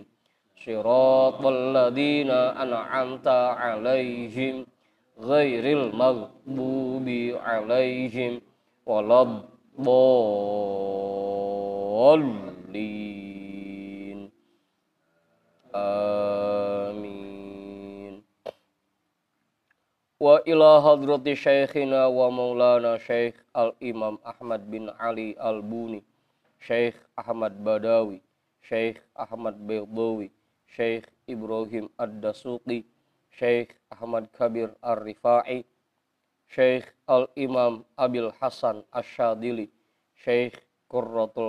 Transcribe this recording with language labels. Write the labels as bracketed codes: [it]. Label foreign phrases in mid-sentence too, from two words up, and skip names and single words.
[ar] صراط الذين أنعمت عليهم غير المغضوب عليهم ولا الضالين. Amin. وإلى حضرة شيخنا ومولانا الشيخ الإمام أحمد بن علي البوني، الشيخ أحمد بدوي، الشيخ أحمد البيضاوي، الشيخ إبراهيم الدسوقي، الشيخ أحمد الكبير الرفاعي، الشيخ الإمام أبي الحسن الشاذلي، الشيخ قرة